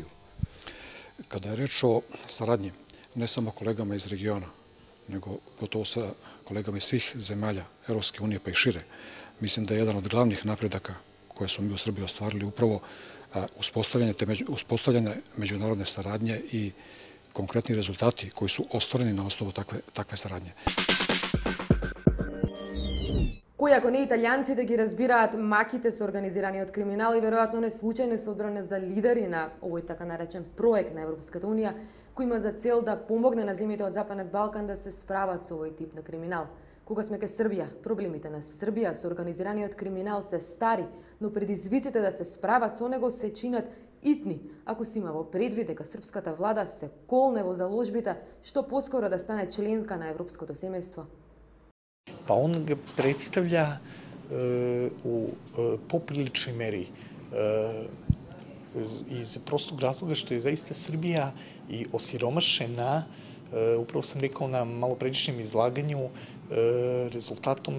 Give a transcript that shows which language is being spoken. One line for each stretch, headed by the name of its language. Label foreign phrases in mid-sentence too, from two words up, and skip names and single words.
Serbian: Kada je reč o saradnji, ne samo kolegama iz regiona, nego gotovo sa kolegama iz svih zemalja Evropske unije pa i šire, mislim da je jedan od glavnih napredaka koje smo mi u Srbiji ostvarili upravo uspostavljene međunarodne saradnje i konkretni rezultati koji su ostvareni na osnovu takve saradnje.
Macedonian: Кои ако не италијанци да ги разбираат маките со организираниот криминал и веројатно не случајно се одбране за лидери на овој така наречен проект на Европската Унија, кој има за цел да помогне на земјите од Западен Балкан да се справат со овој тип на криминал. Кога сме кај Србија, проблемите на Србија со организираниот криминал се стари, но предизвиците да се справат со него се чинат итни, ако се има во предвид дека српската влада се колне во заложбите што поскоро да стане членка на европското семејство.
Serbian: Pa on ga predstavlja u popriličnoj meri iz prostog razloga što je zaista Srbija i osiromašena, upravo sam rekao na malopređašnjem izlaganju, rezultatom